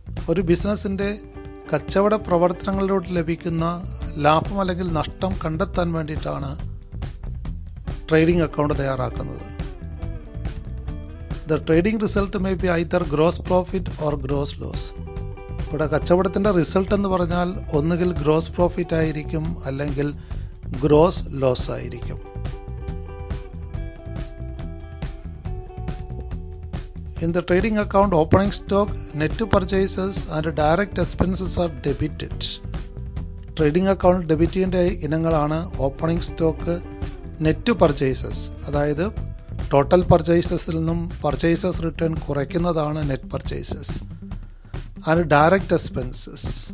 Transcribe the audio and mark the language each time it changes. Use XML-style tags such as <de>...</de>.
<ml>ഒരു ബിസിനസിൻ്റെ കച്ചവട പ്രവർത്തനങ്ങളിലൂടെ ലഭിക്കുന്ന ലാഭം അല്ലെങ്കിൽ നഷ്ടം കണ്ടെത്താൻ വേണ്ടിയിട്ടാണ് ട്രേഡിംഗ് അക്കൗണ്ട് തയ്യാറാക്കുന്നത്.</ml> <en>The trading result may be either gross profit or gross loss.</en> <ml>ഇവിടെ കച്ചവടത്തിൻ്റെ റിസൾട്ട് എന്ന് പറഞ്ഞാൽ ഒന്നുകിൽ ഗ്രോസ് പ്രോഫിറ്റ് ആയിരിക്കും അല്ലെങ്കിൽ ഗ്രോസ് ലോസ് ആയിരിക്കും.</ml> <en>In the trading account, opening stock, net purchases and direct expenses are debited.</en> <ml>Trading account debit ചെയ്യേണ്ട ഇനങ്ങളാണ് ഓപ്പണിംഗ് സ്റ്റോക്ക്, നെറ്റ് പർച്ചേസസ്, അതായത് ടോട്ടൽ പർച്ചേസസിൽ നിന്നും purchases return കുറയ്ക്കുന്നതാണ് net purchases, and direct expenses.</ml>